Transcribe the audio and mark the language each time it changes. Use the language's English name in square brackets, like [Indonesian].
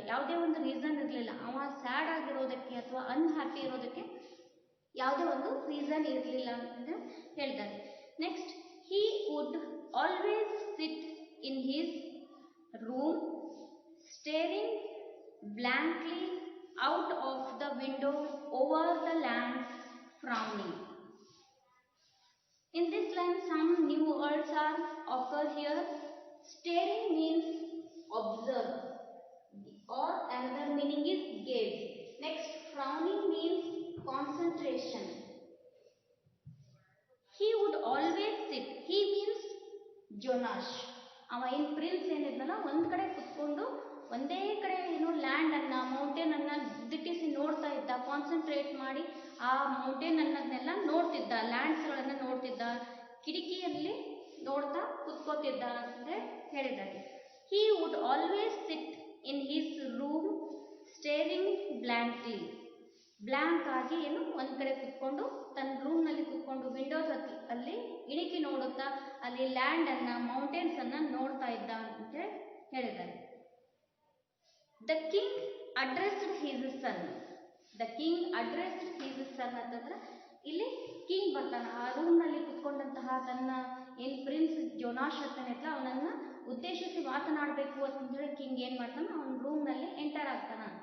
[Kannada] ಯಾವುದೇ ಒಂದು ರೀಸನ್ ಇರಲಿಲ್ಲ. ಅವ ಸ್ಯಾಡ್ ಆಗಿರೋದಕ್ಕೆ ಅಥವಾ ಅನ್ಹ್ಯಾಪಿ ಇರೋದಕ್ಕೆ ಯಾವುದೇ ಒಂದು ರೀಸನ್ ಇರಲಿಲ್ಲ ಅಂತ ಹೇಳ್ತಾರೆ. [English] Next, he would always sit in his room staring blankly out of the window over the land frowning. In this line some new words are occur here. Staring means observe or another meaning is gaze. Next, frowning means concentration. He would always sit. He means Jonash. [Kannada] ಅವ ಏನು prince ಏನಿದ್ನಲ್ಲ ಒಂದ್ ಕಡೆ ಕುತ್ಕೊಂಡು ಒಂದೇ ಕಡೆ ಏನು land ಅನ್ನ mountain ಅನ್ನ ದಿಟ್ಟಿಸಿ ನೋಡ್ತಾ ಇದ್ದ. ಕಾನ್ಸಂಟ್ರೇಟ್ ಮಾಡಿ ಆ ಮೌಂಟೇನ್ ಅನ್ನೋದನ್ನೆಲ್ಲ ನೋಡ್ತಿದ್ದ, ಲ್ಯಾಂಡ್ಸ್ ಗಳನ್ನ ನೋಡ್ತಿದ್ದ, ಕಿಟಕಿಯಲ್ಲಿ ನೋಡ್ತಾ ಕುತ್ಕೋತಿದ್ದ ಅಂತ ಹೇಳಿದ್ದಾರೆ. [English] He would always sit in his room staring blankly. [Kannada] Blank ಆಗಿ ಏನು ಒಂದ್ ಕಡೆ ಕುತ್ಕೊಂಡು ತನ್ನ ರೂಮ್ ನಲ್ಲಿ ಕುತ್ಕೊಂಡು ವಿಂಡೋಸ್ ಅಲ್ಲಿ ಇಣಿಕಿ ನೋಡುತ್ತಾ ಅಲ್ಲಿ ಲ್ಯಾಂಡ್ ಅನ್ನ ಮೌಂಟೇನ್ಸ್ ಅನ್ನ ನೋಡ್ತಾ ಇದ್ದ ಅಂತ ಹೇಳಿದ್ದಾರೆ. [English] The king addressed his son. [Kannada] The king addressed his son ಅಂತಂದ್ರೆ ಇಲ್ಲಿ ಕಿಂಗ್ ಬರ್ತಾನೆ ಆ ರೂಮ್ ನಲ್ಲಿ ಕುತ್ಕೊಂಡಂತಹ ತನ್ನ ಏನ್ ಪ್ರಿನ್ಸ್ ಜೋನಾಶ್ ಇರ್ತಾನೆಲ್ಲ ಅವನನ್ನ ಉದ್ದೇಶಿಸಿ ಮಾತನಾಡಬೇಕು ಅಂತ ಹೇಳಿ ಕಿಂಗ್ ಏನ್ ಮಾಡ್ತಾನ ಅವನ ರೂಮ್ ನಲ್ಲಿ ಎಂಟರ್ ಆಗ್ತಾನ.